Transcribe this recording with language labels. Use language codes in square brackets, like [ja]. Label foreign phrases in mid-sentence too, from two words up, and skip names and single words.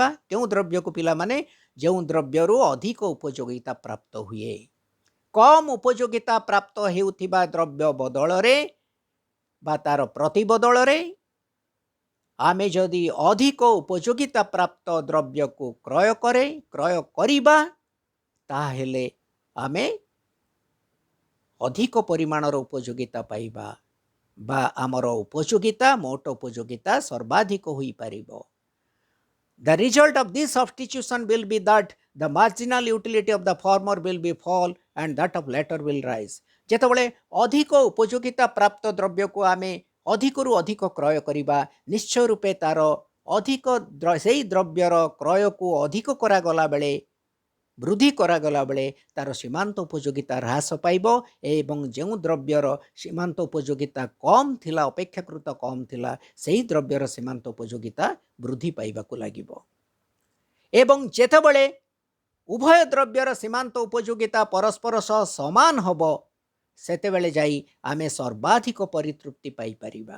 [or] କେଉଁ ଦ୍ରବ୍ୟକୁ ପିଲାମାନେ ଯେଉଁ ଦ୍ରବ୍ୟରୁ ଅଧିକ ଉପଯୋଗିତା ପ୍ରାପ୍ତ ହୁଏ କମ୍ ଉପଯୋଗିତା ପ୍ରାପ୍ତ ହେଉଥିବା ଦ୍ରବ୍ୟ ବଦଳରେ ବା ତାର ପ୍ରତିବଦଳରେ ଆମେ ଯଦି ଅଧିକ ଉପଯୋଗିତା ପ୍ରାପ୍ତ ଦ୍ରବ୍ୟକୁ କ୍ରୟ କରିବା ତାହେଲେ ଆମେ ଅଧିକ ପରିମାଣର ଉପଯୋଗିତା ପାଇବା ବା ଆମର ଉପଯୋଗିତା ମୋଟ ଉପଯୋଗିତା ସର୍ବାଧିକ ହୋଇପାରିବ। [en] The result of this substitution will be that the marginal utility of the former will be fall and that of latter will rise. [or] ଯେତେବେଳେ ଅଧିକ ଉପଯୋଗିତା ପ୍ରାପ୍ତ ଦ୍ରବ୍ୟକୁ ଆମେ ଅଧିକରୁ ଅଧିକ କ୍ରୟ କରିବା ନିଶ୍ଚୟ ରୂପେ ତାର ଅଧିକ ସେହି ଦ୍ରବ୍ୟର କ୍ରୟକୁ ଅଧିକ କରାଗଲା ବେଳେ ବୃଦ୍ଧି କରାଗଲା ବେଳେ ତାର ସୀମାନ୍ତ ଉପଯୋଗିତା ହ୍ରାସ ପାଇବ ଏବଂ ଯେଉଁ ଦ୍ରବ୍ୟର ସୀମାନ୍ତ ଉପଯୋଗିତା କମ୍ ଥିଲା ଅପେକ୍ଷାକୃତ କମ୍ ଥିଲା ସେହି ଦ୍ରବ୍ୟର ସୀମାନ୍ତ ଉପଯୋଗିତା ବୃଦ୍ଧି ପାଇବାକୁ ଲାଗିବ ଏବଂ ଯେତେବେଳେ ଉଭୟ ଦ୍ରବ୍ୟର ସୀମାନ୍ତ ଉପଯୋଗିତା ପରସ୍ପର ସହ ସମାନ ହେବ ସେତେବେଳେ ଯାଇ ଆମେ ସର୍ବାଧିକ ପରିତୃପ୍ତି ପାଇପାରିବା।